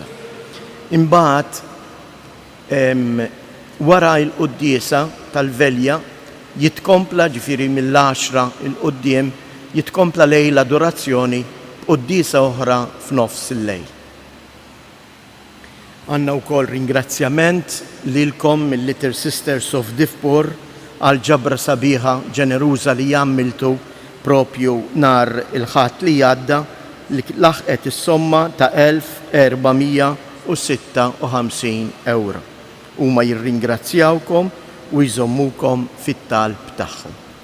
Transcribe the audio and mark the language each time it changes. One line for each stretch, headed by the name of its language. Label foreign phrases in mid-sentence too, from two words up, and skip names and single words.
Maltese: Imbagħad wara l-quddiesa tal-velja jitkompla ġifieri mill-10 il-quddiem jitkompla lejl adorazzjoni quddiesa oħra f'nofs il-lejl. Għandna wkoll ringrazzjament lilkom mill-Little Sisters of Difpur għal ġabra sabiħa ġeneruża li għamiltu propju nar il-ħadd li għadda li laħqet is-somma ta' 1,456 euro. Huma jirringrazzjawkom u jżommukom fit-talb tagħhom.